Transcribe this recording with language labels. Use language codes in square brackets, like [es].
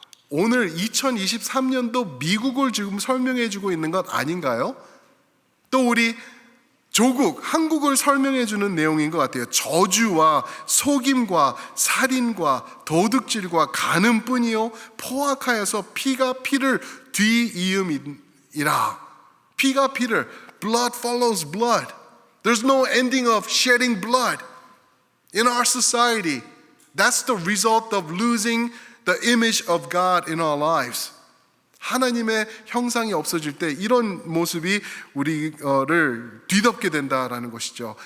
[ko] 오늘 2023년도 미국을 지금 설명해 주고 있는 것 아닌가요? 또 우리 조국 한국을 설명해 주는 내용인 것 같아요. 저주와 속임과 살인과 도둑질과 간음뿐이요 포악하여서 피가 피를 뒤이음이라. 피가 피를, [en] blood follows blood. There's no ending of shedding blood in our society. That's the result of losing the image of God in our lives. [ko] 하나님의 형상이 없어질 때 이런 모습이 우리를 뒤덮게 된다라는 것이죠.